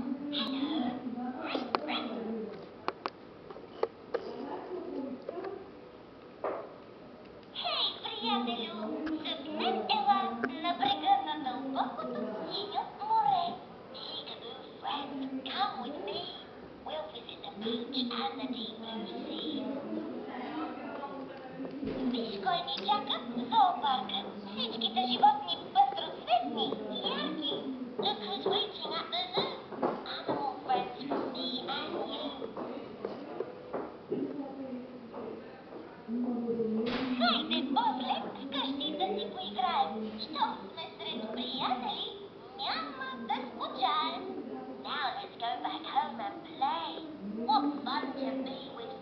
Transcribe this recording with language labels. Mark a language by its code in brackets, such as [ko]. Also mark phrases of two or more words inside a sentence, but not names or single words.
[bg] Приятелю, съвнете на брега на дълбокото синьо море. [en] Peekaboo friends, come with me. We'll visit the beach and the deep blue sea. [bg] Виж кой ни чака в зоопарка. Всичките животни пъстроцветни и ярки. [en] Look who's waiting at the zoo. Animal friends for me and you. [bg] Хайде, после, вкъщи да си поиграем. Щом сме сред приятели, няма да скучаем. [en] Now let's go back home and play. What fun to be